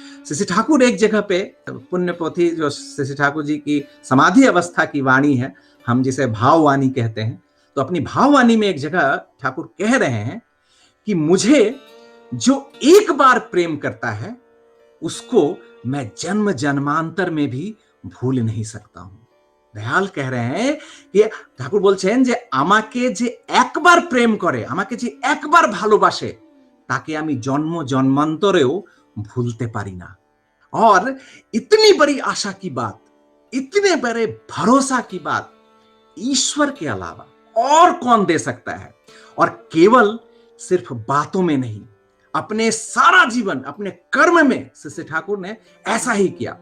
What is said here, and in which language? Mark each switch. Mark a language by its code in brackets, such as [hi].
[hi] श्री ठाकुर एक जगह पे, पुण्य पोथी जो श्री ठाकुर जी की समाधि अवस्था की वाणी है, हम जिसे भाववाणी कहते हैं, तो अपनी भाववाणी में एक जगह ठाकुर कह रहे हैं कि मुझे जो एक बार प्रेम करता है उसको मैं जन्म जन्मांतर में भी भूल नहीं सकता हूं। दयाल कह रहे हैं कि ठाकुर [bn] बोलছেন যে আমাকে যে একবার প্রেম করে, আমাকে যে একবার ভালোবাসে, তাকে আমি জন্ম জন্মান্তরেও ভুলতে পারি না। [hi] और इतनी बड़ी आशा की बात इतने बड़े भरोसा की बात ईश्वर के अलावा और कौन दे सकता है? और केवल सिर्फ बातों में नहीं, अपने सारा जीवन, अपने कर्म में श्री ठाकुर ने ऐसा ही किया।